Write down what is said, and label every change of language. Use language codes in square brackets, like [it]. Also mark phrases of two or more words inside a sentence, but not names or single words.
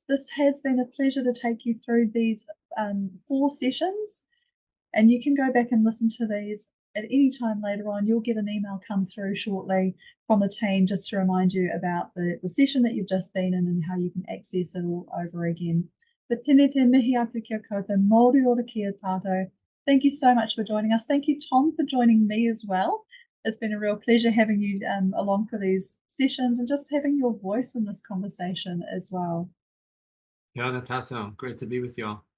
[en] This has been a pleasure to take you through these 4 sessions, and you can go back and listen to these at any time later on. You'll get an email come through shortly from the team just to remind you about the session that you've just been in and how you can access it all over again. [mi] But tēnei te mihi atu kia koutou, Māori ora kia tātou. [en] Thank you so much for joining us. Thank you, Tom, for joining me as well. It's been a real pleasure having you along for these sessions and just having your voice in this conversation as well. [mi] Kia ora tātou. [en] Great to be with you all.